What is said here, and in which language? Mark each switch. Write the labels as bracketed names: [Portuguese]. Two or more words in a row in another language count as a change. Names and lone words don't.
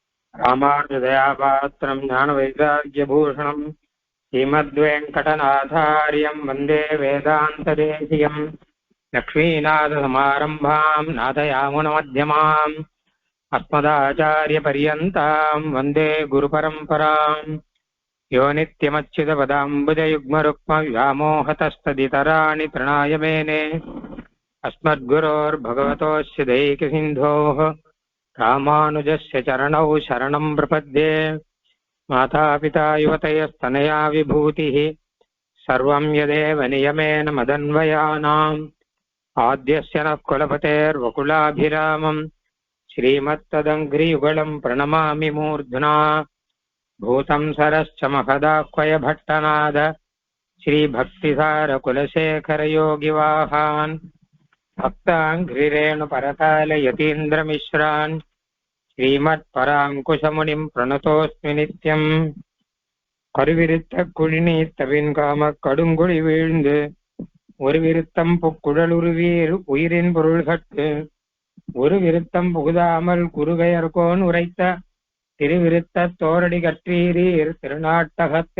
[Sanskrit] रामानुजदयापात्रं ज्ञानवैराग्यभूषणम् श्रीमद्वेङ्कटनाथार्यं वन्दे वेदान्तदेशिकम् लक्ष्मीनाथसमारम्भां नाथयामुनमध्यमाम् अस्मदाचार्यपर्यन्तां वन्दे गुरुपरम्पराम् यो நித்யமच्युतपदाम्बुजयुग्मरुक्मव्यामोहतस्तदितराणि तृणाय मेने अस्मद्गुरोर्भगवतोऽस्य दैकसिन्धोः रामानुजस्य चरणौ शरणं प्रपद्ये। मातापिता युवतयस्तनया विभूतिः सर्वं यदेव नियमेन मदन्वयानाम् आद्यस्य नः कुलपतेर्वकुलाभिरामम् श्रीमत्तदङ्घ्रियुगलं प्रणमामि मूर्ध्ना। भूतं सरश्च महदाह्वय भट्टनाद श्रीभक्तिसारकुलशेखरयोगिवाहान् भक्ताङ्घ्रिरेणुपरकालयतीन्द्रमिश्रान् श्रीमत्पराङ्कुशमुनिं प्रणतोऽस्मि नित्यम्। [Tamil] கருவிருத்த குழிநீத்தவின் காம கடுங்குழி வீழ்ந்து ஒரு விருத்தம் புக்குழலுருவீர் உயிரின் பொருள்கட்டு ஒரு விருத்தம் புகுதாமல் குறுகையர்கோன் உரைத்த திருவிருத்த தோரடி கற்றீரீர் திருநாட்டகத்தே